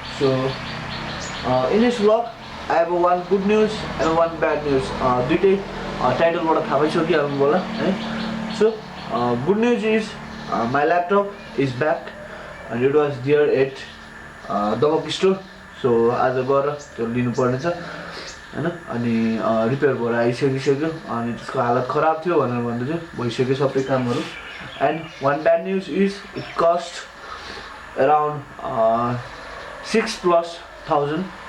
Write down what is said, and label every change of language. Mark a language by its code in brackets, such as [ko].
[en] So in this vlog, I have one good news and one bad news. [ne] दुईटै टाइटलबाट थाहा भइसकिहाल्नु होला है. [en] So good news is my laptop is back and it was there at the bookstore. [ne] So आज गएर त्यो लिनु पर्ने छ हैन. अनि रिपेयर भएर आइसकिसक्यो अनि त्यसको हालत खराब थियो भनेर भन्दै थियो. भइसक्यो सबै कामहरु. [en] And one bad news is it cost around 6,000+.